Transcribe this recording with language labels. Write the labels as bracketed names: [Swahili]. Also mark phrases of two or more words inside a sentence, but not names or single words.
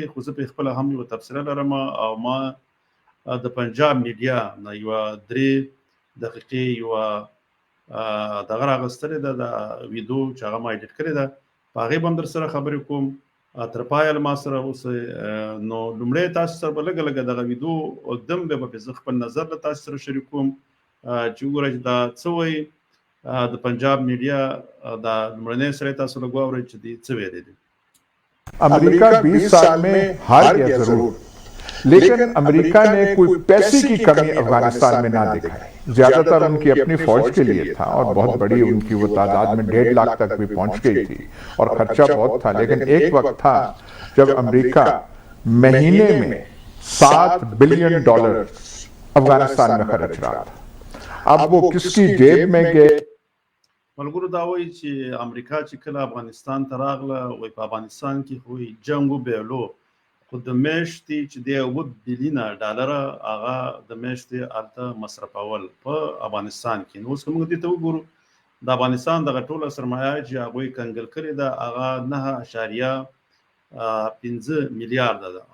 [Pashto] خو زه په خپله هم یو تبصره لرم او ما د پنجاب میډیا نه یوه 3 دقیقې یوه دغه راغستلې ده، د ویډیو چې هغه ما ایډیټ کړې ده، په هغې به هم در سره خبرې کوم. تر پایه ما سره اوسئ. نو لومړی تاسو سره به لږه لږه دغه ویډیو اږدم، بیا به زه خپل نظر له تاسو سره شریکوم چې وګورئ چې دا څه وایي د پنجاب میډیا. دا لومړنی سره تاسو لږ واورئ چې دوی څه ویلي دي. [Urdu] امریکہ 20 سال میں ہار گیا ضرور، لیکن امریکہ نے کوئی پیسے کی کمی افغانستان میں نہ دکھائی. زیادہ تر ان کی اپنی فوج کے لیے تھا اور بہت بڑی ان کی وہ تعداد میں 1.5 لاکھ تک بھی پہنچ گئی تھی اور خرچہ بہت تھا. لیکن ایک وقت تھا جب امریکہ مہینے میں $7 بلین افغانستان میں خرچ رہا تھا. اب وہ کس کی جیب میں گئے. [Pashto] ملګرو، دا وایي چې امریکا چې کله افغانستان ته راغله، وایي په افغانستان کې خو جنګ وبایلو، خو د میاشتې چې دی $7 بلیونه هغه د میاشتې هلته مصرفول په افغانستان کې. نو اوس که موږ دې ته وګورو، د افغانستان دغه ټوله سرمایه چې هغوی کنګل کړې ده هغه 9.5 میلیارده ده.